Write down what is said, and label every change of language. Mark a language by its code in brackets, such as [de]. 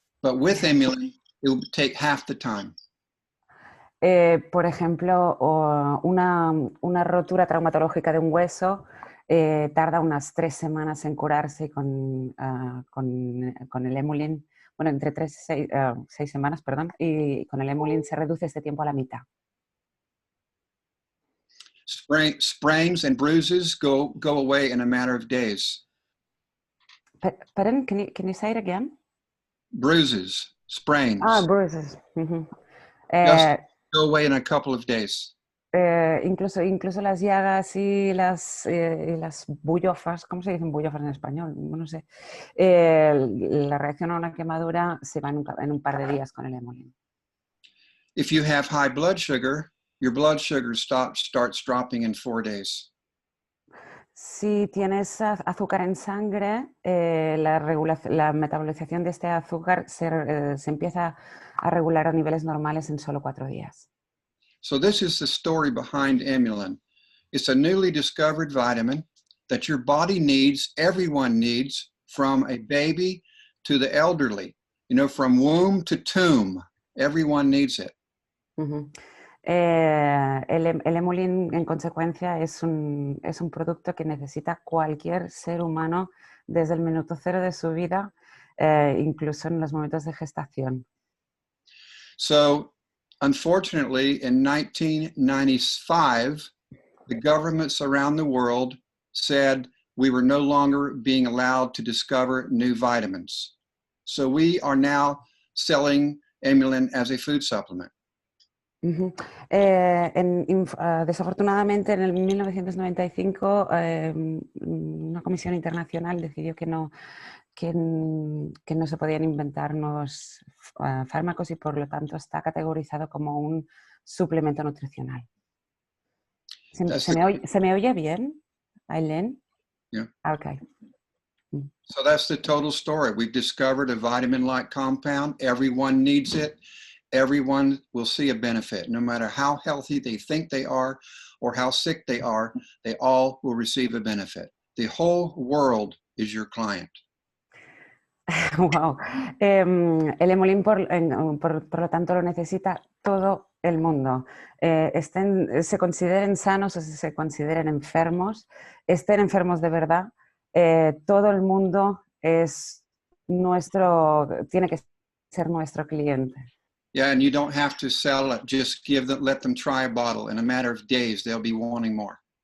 [en] But with Emulin, it will take half the time. [es] Por ejemplo, una rotura traumatológica de un hueso tarda unas 3 semanas en curarse con el Emulin, bueno, entre 3 y 6 semanas, perdón, y con el Emulin se reduce este tiempo a la mitad. [en] Sprains and bruises go away in a matter of days. Pardon, can you say it again? Bruises, sprains. Bruises. Just go away in a couple of days. [es] Incluso las llagas y las bullofas, ¿cómo se dicen bullofas en español? No sé. La reacción a una quemadura se va en un par de días con el Emulin. [en] If you have high blood sugar, your blood sugar starts dropping in 4 days. [es] Si tienes azúcar en sangre, la metabolización de este azúcar se empieza a regular a niveles normales en solo 4 días. [en] So this is the story behind Emulin. It's a newly discovered vitamin that your body needs, everyone needs, from a baby to the elderly. You know, from womb to tomb, everyone needs it. [es] El Emulin, en consecuencia, es un producto que necesita cualquier ser humano desde el minuto cero de su vida, incluso en los momentos de gestación. [en] So, unfortunately, in 1995, the governments around the world said we were no longer being allowed to discover new vitamins. So we are now selling Emulin as a food supplement. [es] Desafortunadamente, en el 1995, una comisión internacional decidió que no se podían inventar nuevos fármacos y por lo tanto está categorizado como un suplemento nutricional. ¿Se me oye bien, Aileen? [en] Yeah. Okay. So that's the total story. We've discovered a vitamin-like compound. Everyone needs it. Everyone will see a benefit. No matter how healthy they think they are or how sick they are, they all will receive a benefit. The whole world is your client. Wow. [es] El Emulin, por lo tanto, lo necesita todo el mundo. Se consideren sanos o se consideren enfermos, estén enfermos de verdad, todo el mundo tiene que ser nuestro cliente. [en] Yeah, and you don't have to sell it. Just let them try a bottle. In a matter of days, they'll be wanting more.